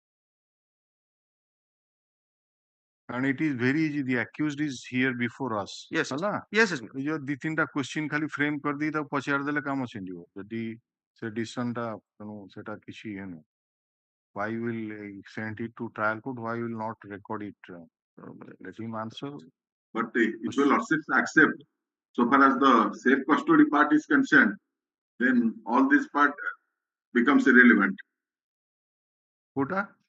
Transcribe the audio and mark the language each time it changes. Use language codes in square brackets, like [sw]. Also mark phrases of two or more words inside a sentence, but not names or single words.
[en] And it is very easy. The accused is here before us. Yes, [or] ହେଲା [en] yes, yes. [or] ଏଇ ଯୋଉ ଦି ତିନିଟା କ୍ୱେଶ୍ଚିନ୍ ଖାଲି ଫ୍ରେମ୍ କରିଦେଇ ତାକୁ ପଚାରି ଦେଲେ କାମ ଛିଣ୍ଡିବ ଯଦି ସେ ଡିସିସନ ଟା ତେଣୁ ସେଟା କିଛି ଇଏ ନୁହଁ. [en] Why will send it to trial court? Why will not record it? Let him answer. But if you accept, so far as the safe custody part is concerned, then all this part becomes irrelevant. [or] କୋଉଟା?